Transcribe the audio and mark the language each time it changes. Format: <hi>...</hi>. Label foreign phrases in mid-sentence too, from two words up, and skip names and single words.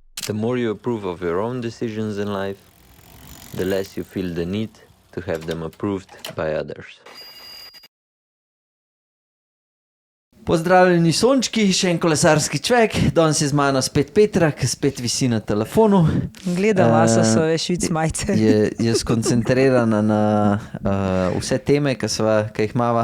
<en>The more you approve of your own decisions in life, the less you feel the need to have them approved by others.</en> <sl>Pozdravljeni sončki, še en kolesarski čvek, danes je z mano spet Petra, ki spet visi na telefonu. Gledam, so švic majce. Je skoncentrirana na vse teme, ki jih imava.</sl>